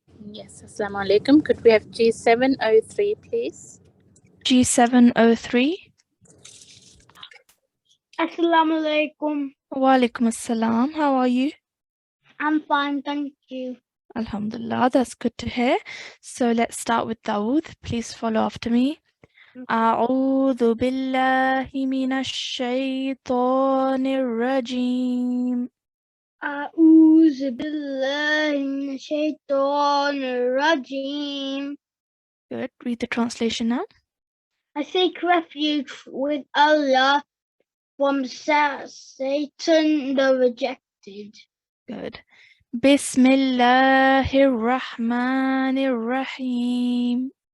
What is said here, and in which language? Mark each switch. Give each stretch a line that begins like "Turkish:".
English: Yes, Assalamu alaikum. Could we have G703, please? G703. Assalamu alaikum. Wa alaikum assalam. How are you? I'm fine, thank you. Alhamdulillah, that's good to hear. So let's start with Dawood. Please follow after me.
Arabic: أعوذ بالله من الشيطان الرجيم. أعوذ بالله من الشيطان الرجيم.
English: Good. Read the translation now. I seek refuge with Allah from Satan the rejected. Good. Bismillahir Rahmanir Rahim.